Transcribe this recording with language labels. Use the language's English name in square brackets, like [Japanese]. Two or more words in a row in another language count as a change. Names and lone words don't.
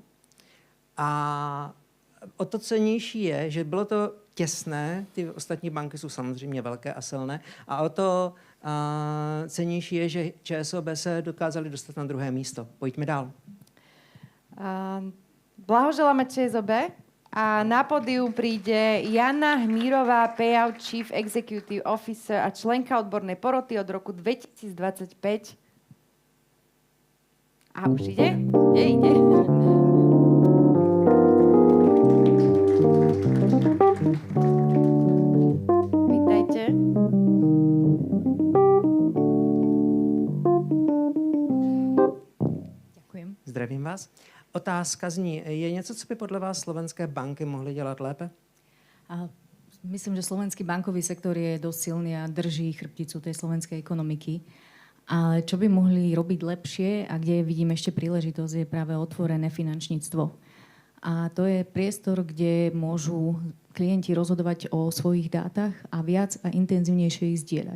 [Czech] A o to cennější je, že bylo to těsné, ty ostatní banky jsou samozřejmě velké a silné, a o to cennější je, že ČSOB se dokázali dostat na druhé místo. Pojďme dál. [Slovak] Blahoželáme ČSOB a na pódium príde Jana Hmírová, Payout [English] Chief Executive Officer [Slovak] a členka odbornej poroty od roku 2025. A už ide? Ide. Vítajte. Ďakujem. Zdravím vás. [Czech] Otázka zní, je něco, co by podle vás slovenské banky mohly dělat lépe? [Slovak] Myslím, že slovenský bankový sektor je dosť silný a drží chrbticu tej slovenskej ekonomiky. Ale čo by mohli robiť lepšie a kde vidím ešte príležitosť, je práve otvorené finančníctvo. A to je priestor, kde môžu klienti rozhodovať o svojich dátach a viac a intenzívnejšie ich zdieľať.